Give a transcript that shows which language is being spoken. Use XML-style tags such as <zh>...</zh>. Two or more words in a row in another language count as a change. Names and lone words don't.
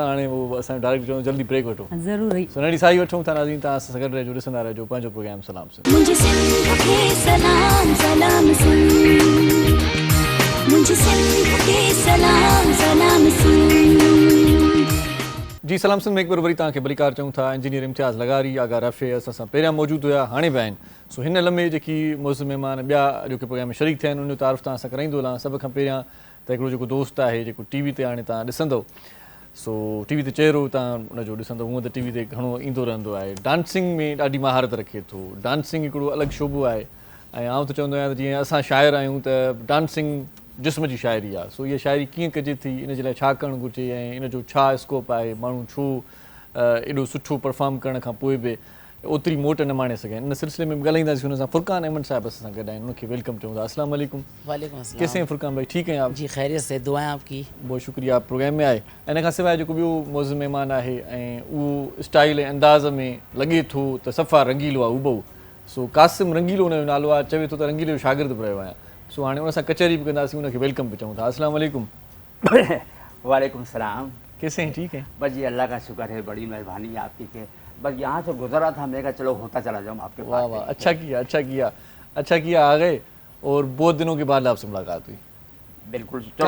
<sd>हाणे उहो असांखे डायरेक्ट चऊं जल्दी ब्रेक वठो, ज़रूरी। नंढी साई वठूं था। नाज़रीन तव्हां सां गॾु रहिजो, ॾिसंदा रहिजो पंहिंजो प्रोग्राम सलाम सिंध।</sd> <ur>مجھے سندھ کے سلام سلام سندھ، مجھے سندھ کے سلام سلام سندھ.</ur> <sd>जी सलाम सिंध में एक बार वरी तव्हांखे भलीकार चऊं था। इंजीनियर इम्तियाज़ लगारी आगा रफ़े असां सां पहिरियां मौजूदु हुया, हाणे बि आहिनि। सो हिन लम्हे जेकी मौज़ महिमान ॿिया अॼोके प्रोग्राम में शरीक थिया आहिनि उन जो तारीफ़ तव्हां सां कराईंदो हलां। सभ खां पहिरियां त हिकिड़ो जेको दोस्त आहे जेको टीवी ते हाणे तव्हां ॾिसंदव, सो टीवी ते चहिरो तव्हां उनजो ॾिसंदव, हूअं त टीवी ते घणो ईंदो रहंदो आहे। डांसिंग में ॾाढी महारत रखे थो। डांसिंग हिकिड़ो अलॻि शोबो आहे ऐं आउं त चवंदो आहियां त जीअं असां शाइर आहियूं त डांसिंग जिस्म जी शाइरी आहे। सो इहा शाइरी कीअं कजे थी, इन जे लाइ छा करणु घुरिजे ऐं इन जो छा स्कोप आहे, माण्हू छो एॾो सुठो परफॉर्म करण खां पोइ बि ओतिरी मोट न माणे सघनि, इन सिलसिले में ॻाल्हाईंदासीं। हुन सां फुरकान अहमद साहिब असां सां गॾु आहिनि, उनखे वेलकम चऊं था।</sd> <ar>السلام عليكم. وعليكم السلام.</ar> <ur>کیسے ہیں فرقان بھائی، ٹھیک ہیں آپ? جی خیریت سے، دعائیں آپ کی. بہت شکریہ آپ پروگرام میں آئے.</ur> <sd>इन खां सवाइ जेको ॿियो मौज़ महिमान आहे ऐं उहो स्टाइल ऐं अंदाज़ में लॻे थो त सफ़ा रंगीलो आहे उबो। सो कासिम रंगीलो हुनजो नालो आहे, चवे थो त रंगीले जो शागिर्द बि रहियो आहियां। सो हाणे उन सां कचहरी बि कंदासीं, उनखे वेलकम बि चऊं था।</sd> <ar>السلام عليكم. وعليكم سلام.</ar> <ur>کیسے ہیں، ٹھیک ہیں? بس جی اللہ کا شکر ہے، بڑی مہربانی ہے آپ کی کے بس یہاں سے گزرا تھا، میں کہا چلو ہوتا چلا جاؤں آپ کے پاس. واہ واہ، اچھا کیا اچھا کیا اچھا کیا، آ گئے اور بہت دنوں کے بعد آپ سے ملاقات ہوئی. بالکل.</ur>